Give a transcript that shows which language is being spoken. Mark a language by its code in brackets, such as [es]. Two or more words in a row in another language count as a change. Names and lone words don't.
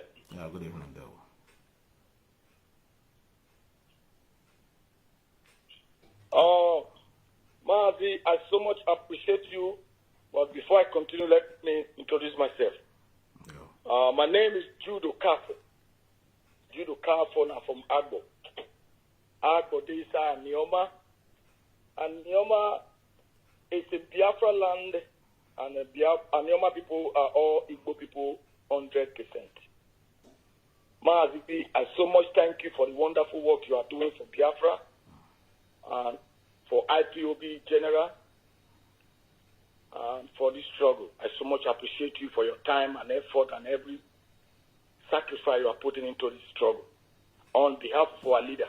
[en] Yeah, good evening, Dale. Mazi, I so much appreciate you. But before I continue, let me introduce myself. Yeah. My name is Judo Kafo. Judo Kafo, now from Agbo. Agbo, this is Nioma. And Nioma is a Biafra land, and Nioma people are all Igbo people 100%. Mazi, I so much thank you for the wonderful work you are doing for Biafra and for IPOB General and for this struggle. I so much appreciate you for your time and effort and every sacrifice you are putting into this struggle on behalf of our leader.